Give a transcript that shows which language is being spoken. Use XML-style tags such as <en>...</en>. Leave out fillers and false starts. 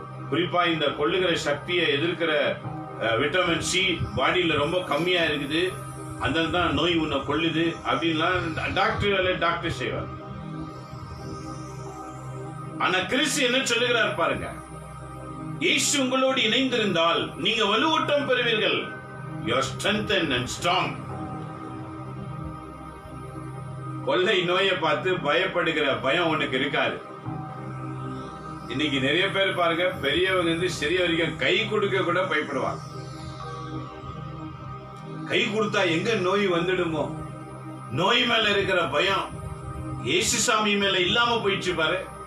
<ta>குறிப்பா இந்த கொள்ளுகிற சக்தியை எதிர்க்கிற விட்டமின் சி பாடியில ரொம்ப கம்மியா இருக்குது, அதனால தான் நோய் உன்னை கொள்ளுது அப்படின்லாம் டாக்டர் செய்வார். ஆனா கிறிஸ்து என்ன சொல்லுகிறார் பாருங்க, இயேசு உங்களோடு இணைந்திருந்தால் நீங்க வலுவூட்டம் பெறுவீர்கள்.</ta> <en>You are strengthened and strong.</en> <ta>கொள்ளை நோயை பார்த்து பயப்படுகிற பயம் உனக்கு இருக்காது. இன்னைக்கு நிறைய பேர் பாருங்க, பெரியவங்க இருந்து சிறிய வரைக்கும் கை கொடுக்க கூட பயப்படுவாங்க. கை கொடுத்தா எங்க நோய் வந்துடுமோ, நோய் மேல இருக்கிற பயம் இயேசு சாமி மேல இல்லாம போயிடுச்சு பாரு.</ta>